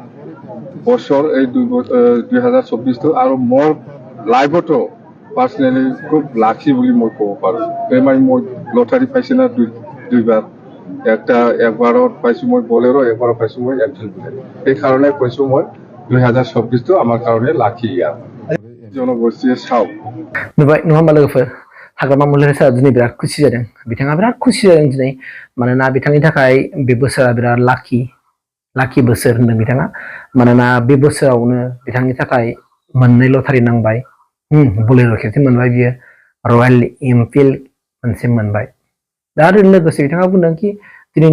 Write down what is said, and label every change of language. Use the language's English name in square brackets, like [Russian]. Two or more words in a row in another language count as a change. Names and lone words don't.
[Assamese] বছৰ এই 2024টো আৰু মোৰ লাইফতো পাৰ্চনেলি খুব লাকি বুলি মই ক'ব পাৰোঁ মানে মই লটাৰী পাইছে না দুইবাৰ একবাৰত পাইছো মই বলেৰো একবাৰত পাইছো মই এনফিল্ড বুলেট সেইকাৰণে কৈছো মই 2024টো আমাৰ কাৰণে লাকি ইয়াৰ জনগোষ্ঠীয়ে চাওক [Bodo] नुबाय नङा होमबा लोगोफोर हाग्रामा महिलारि सारा दिनै बिराद खुसि जादों बिथाङा बिराद खुसि जादों दिनै मानोना बिथांनि थाखाय बे बोसोरा बिराद लाखि बोसोर होनदों बिथाङा मानोना बे बोसोरावनो बिथांनि थाखाय मोननै लटारि नांबाय बुलेर' खेबसे मोनबाय बियो रयेल एनफिल्ड मोनसे मोनबाय दा आरो लोगोसे बिथाङा बुंदों कि दिनैनि